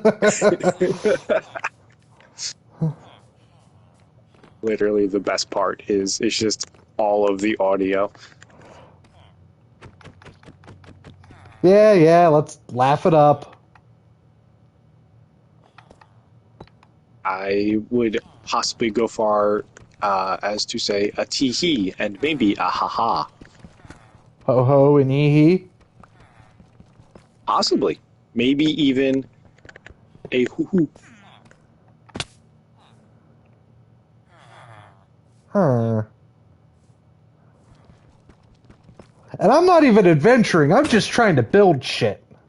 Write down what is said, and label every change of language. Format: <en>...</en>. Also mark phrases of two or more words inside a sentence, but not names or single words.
<en>Literally, the best part is it's just all of the audio. Yeah, let's laugh it up. I would possibly go far as to say a tee hee and maybe a ha ha. Ho ho and hee hee. Possibly, maybe even a hoo hoo. Huh. And I'm not even adventuring, I'm just trying to build shit.</en>